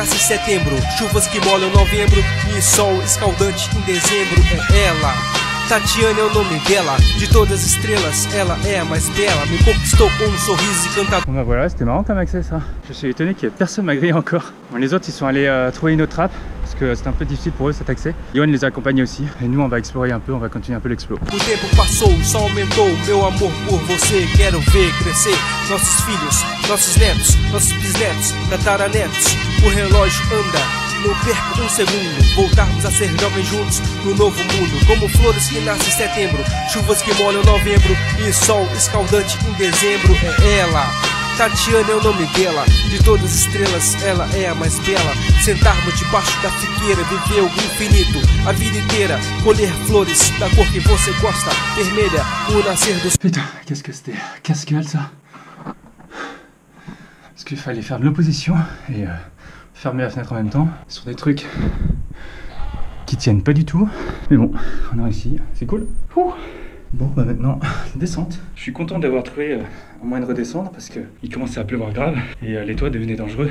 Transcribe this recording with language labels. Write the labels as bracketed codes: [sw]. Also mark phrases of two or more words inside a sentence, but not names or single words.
[pt] nascem em setembro, chuvas que molham novembro e sol escaldante em dezembro. É ela, Tatiana é o nome dela. De todas as estrelas, ela é a mais bela. Me conquistou com sorriso e cantar. [fr] Bon bah voilà, c'était marrant comme accès ça. Je suis étonné qu'il y ait personne m'a grillé encore. Bon, les autres ils sont allés trouver une autre trappe parce que c'était un peu difficile pour eux cet accès. Yoann les a accompagnés aussi et nous on va explorer un peu, on va continuer un peu l'explo. [pt] O tempo passou, só aumentou meu amor por você. Quero ver crescer nossos filhos, nossos netos, nossos bisnetos, tataranetos. O relógio anda, não perco segundo. Voltarmos a ser jovens juntos no novo mundo. Como flores que nascem em setembro, chuvas que molham novembro e sol escaldante em dezembro. É ela, Tatiana é o nome dela. De todas as estrelas, ela é a mais bela. Sentarmos debaixo da figueira, viver o infinito a vida inteira. Colher flores da cor que você gosta, vermelha, o nascer dos... [fr] Putain, qu'est-ce que c'était casse-gueule ça. Parce qu'il fallait faire de l'opposition et fermer la fenêtre en même temps sur des trucs qui tiennent pas du tout. Mais bon, on a réussi, c'est cool. Ouh. Bon bah maintenant, descente. Je suis content d'avoir trouvé un moyen de redescendre parce qu'il commençait à pleuvoir grave et les toits devenaient dangereux.